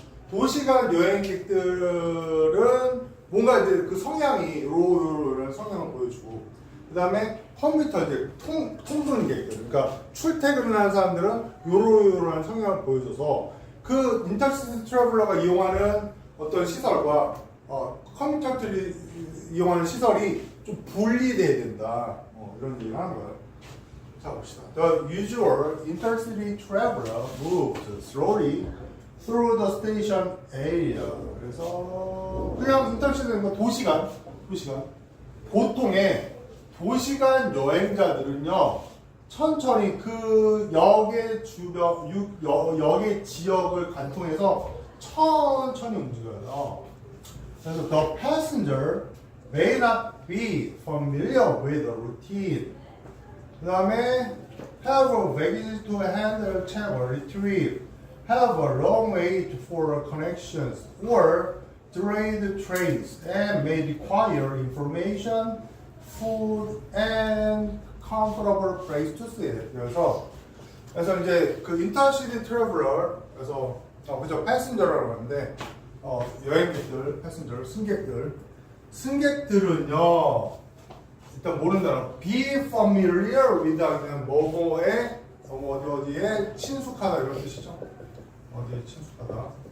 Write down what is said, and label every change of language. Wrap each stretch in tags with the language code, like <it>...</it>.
<ko>도시간 여행객들은 뭔가 이제 그 성향이 이런 성향을 보여주고, 그 다음에 컴퓨터 이제 통근객들, 그러니까 출퇴근을 하는 사람들은 요런 성향을 보여줘서 그 인터시티 트래블러가 이용하는 어떤 시설과 컴퓨터들이 이용하는 시설이 좀 분리돼야 된다. 이런 얘기를 하는 거예요. 자 봅시다.</ko> <en>The usual intercity traveler moves slowly through the station area.</en> <ko>그래서 그냥 인터시티는 뭐 도시간. 보통의 도시간 여행자들은요 천천히 그 역의 주변, 역의 지역을 관통해서 천천히 움직여요.</ko> <en>그래서 the passenger may not be familiar with the routine. 그 다음에 have a baggage to handle, check or retrieve, have a long wait for connections or delayed trains, and may require information, food, and comfortable place to sit.</en> <ko>그래서 이제 그 인터시티 트래블러, 그래서 그죠, 패신저라고 하는데 여행객들, 패신저, 승객들은요 일단 모른다는</ko> <en>be familiar with</en> <ko>그냥 뭐뭐에 어디에 친숙하다 이런 뜻이죠. 어디에 친숙하다.</ko>